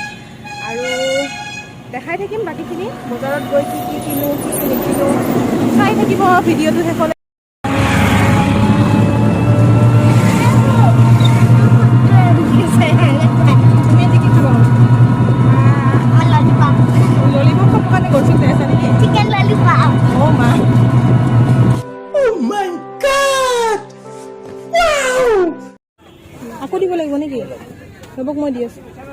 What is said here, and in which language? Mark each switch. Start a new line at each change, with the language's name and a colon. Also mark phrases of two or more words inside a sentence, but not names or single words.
Assamese: আৰু দেখাই থাকিম বাকীখিনি, বজাৰত গৈ কি কিনো কি নিকিনো চাই থাকিব ভিডিঅ'টো শেষলৈ। ললিপপ খাবৰ কাৰণে গৈছোঁ, আছে নেকি?
English: Chicken lollipop.
Assamese: অ' মা,
English: Oh my god! Wow!
Assamese: আকৌ দিব লাগিব নেকি? ৰ'বক, মই দি আছোঁ।